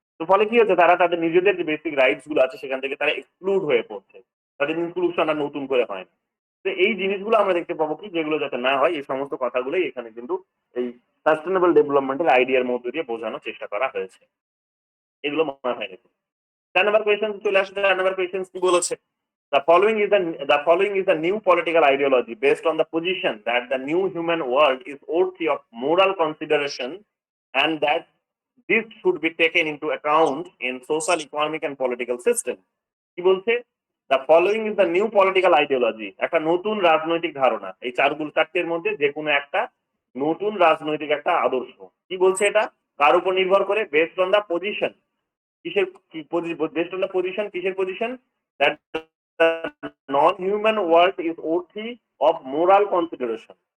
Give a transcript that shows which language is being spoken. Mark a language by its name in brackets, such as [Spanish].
[Bangla] তো ফলে কি হচ্ছে, তারা তাদের নিজেদের যে বেসিক রাইটস গুলো আছে সেখান থেকে তারা এক্সক্লুড হয়ে পড়ছে, তাদের ইনক্লুশন আর নতুন করে হয় না। তো এই জিনিসগুলো আমরা দেখতে পাবো কি, যেগুলো যাতে না হয়, এই সমস্ত কথাগুলোই এখানে কিন্তু এই সাস্টেনেবল ডেভেলপমেন্টের আইডিয়ার মধ্যে দিয়ে বোঝানোর চেষ্টা করা হয়েছে। এগুলো মাথায় রেখে 4 নম্বর কোয়েশ্চেন চলে আসে। 4 নম্বর কোয়েশ্চেন কি বলেছে? [English] The following is the new political ideology based on the position that the new human world is worthy of moral consideration and that this should be taken into account in social, economic and political system. [Bangla] কি বলছে? [English] The following is the new political ideology, [Bangla] একটা নতুন রাজনৈতিক ধারণা। এই চারটের মধ্যে যে কোনো একটা নতুন রাজনৈতিক একটা আদর্শ। কি বলছে এটা? কার উপর নির্ভর করে? [English] Based on the position. [Bangla] কিসের বেসড অন দা পজিশন? কিসের position? [English] That non human world is worthy of moral consideration.